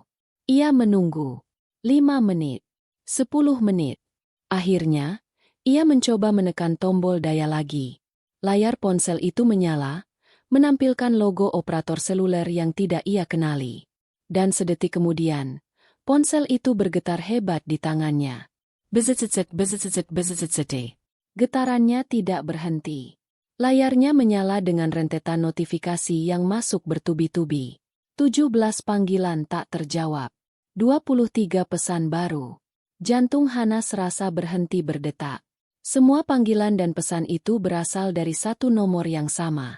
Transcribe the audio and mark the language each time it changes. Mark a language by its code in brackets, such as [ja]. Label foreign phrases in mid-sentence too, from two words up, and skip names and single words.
[id] Ia menunggu. 5 menit. 10 menit. Akhirnya, ia mencoba menekan tombol daya lagi. Layar ponsel itu menyala, menampilkan logo operator seluler yang tidak ia kenali. Dan sedetik kemudian, ponsel itu bergetar hebat di tangannya. Bezet-zet, bezet-zet, bezet-zet. Getarannya tidak berhenti. Layarnya menyala dengan rentetan notifikasi yang masuk bertubi-tubi. 17 panggilan tak terjawab. 23 pesan baru. Jantung Hana serasa berhenti berdetak. Semua panggilan dan pesan itu berasal dari satu nomor yang sama.